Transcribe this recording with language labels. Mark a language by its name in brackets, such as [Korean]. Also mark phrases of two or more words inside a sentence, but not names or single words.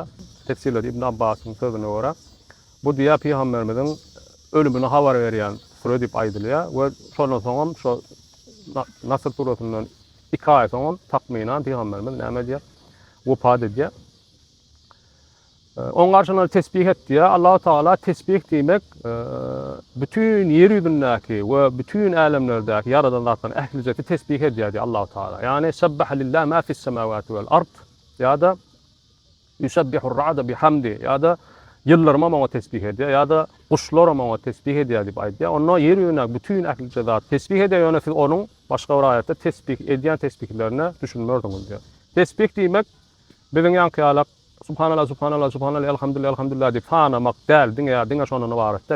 [Turkmen] Tefsirler İbn Abbasyň sözüne görä bu diýä Peygamberimiziň ölümüne habar berýän sure diýip aýdylýar we şondan soň şo Nasr surasynyň 2 aýat soň takminan Peygamberimiz näme diýär? Wefat edýär. On garşyna tesbih etdi. Allah Taala tesbih diýmek bütün yer ýüzündäki we bütün alemlerdäki yaradan zatlaryň ähli tesbih edýär Allah Taala. Yani [Arabic] سبح لله ما في السماوات والأرض [Turkmen] ýa-da [Arabic] يسبح الرعد بحمده [Turkmen] ýa-da ýyllar maňa tesbih edýär ýa-da guşlar maňa tesbih edýär diýip aýdýar. Onda yer ýüzündäki bütün ähli zat tesbih edýär ýöne siz onuň başga bir aýatda tesbih edýän tesbihlerini düşünmerdiňiz diýär. Tesbih diýmek biziň ýanky [Arabic] سبحان الله، سبحان الله، سبحان الله، الحمد لله، الحمد لله [Turkmen] diýip hanamak däl, diňe şondan ibaret däl.